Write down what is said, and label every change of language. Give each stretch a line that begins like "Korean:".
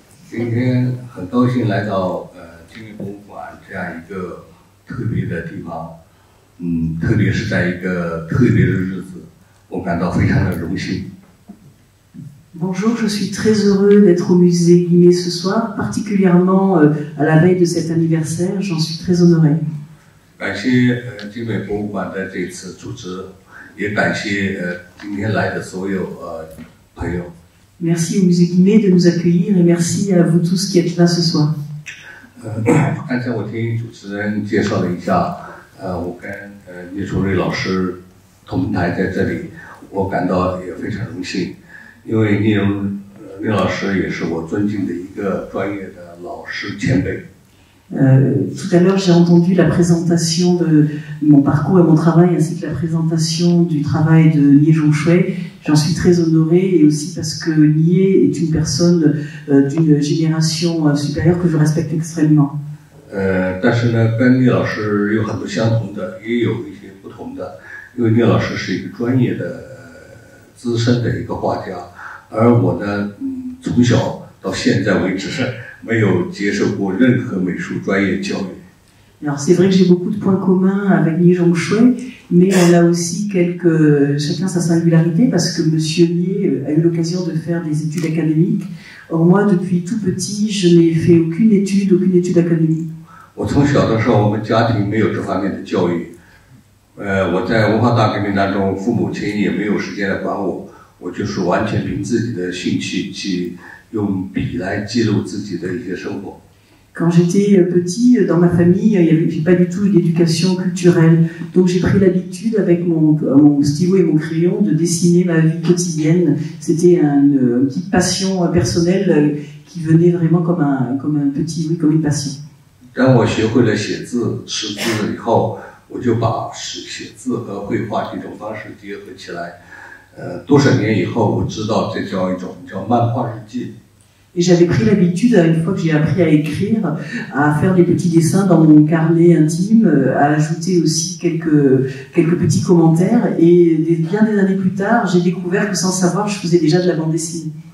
Chinese: 今天很高兴来到精卫博物馆这样一个特别的地方，特别是在一个特别的日子，我感到非常的荣幸。
French: Bonjour, je suis très heureux d'être au musée Guimet ce soir, particulièrement à la veille de cet anniversaire, j'en suis très honorée.
Chinese: 感谢精卫博物馆的这次组织，也感谢今天来的所有朋友。
French: Merci au musée Guimet de nous accueillir et merci à vous tous qui êtes là ce soir.
Chinese: 刚才我听主持人介绍了一下，我跟聂崇瑞老师同台在这里，我感到也非常荣幸，因为聂老师也是我尊敬的一个专业的老师前辈。
French: Tout à l'heure, j'ai entendu la présentation de mon parcours et mon travail, ainsi que la présentation du travail de Nie Zhongshui. J'en suis très honorée, et aussi parce que Nie est une personne d'une génération supérieure que je respecte extrêmement.
Chinese: 但是呢，跟聂老师有很多相同的，也有一些不同的，因为聂老师是一个专业的、资深的一个画家，而我呢，从小到现在为止。没有接受过任何美术专业教育。
French: Alors c'est vrai que j'ai beaucoup de points communs avec Nie Zhongshui, mais on a aussi chacun sa singularité, parce que Monsieur Nie a eu l'occasion de faire des études académiques. Or moi, depuis tout petit, je n'ai fait aucune étude académique.
Chinese: 我从小的时候，我们家庭没有这方面的教育。我在文化大革命当中，父母亲也没有时间来管我，我就是完全凭自己的兴趣去。用笔来记录自己的一些生活。
French: Quand j'étais petit, dans ma famille, il n'y avait pas du tout d'éducation culturelle. Donc j'ai pris l'habitude, avec mon stylo et mon crayon, de dessiner ma vie quotidienne. C'était une petite passion personnelle qui venait vraiment comme une passion.
Chinese: 当我学会了写字、识字以后，我就把写字和绘画这种方式结合起来。多少年以后，我知道这叫一种叫漫画日记。
French: Et j'avais pris l'habitude, une fois que j'ai appris à écrire, à faire des petits dessins dans mon carnet intime, à ajouter aussi quelques petits commentaires. Et bien des années plus tard, j'ai découvert que sans savoir, je faisais déjà de la bande dessinée.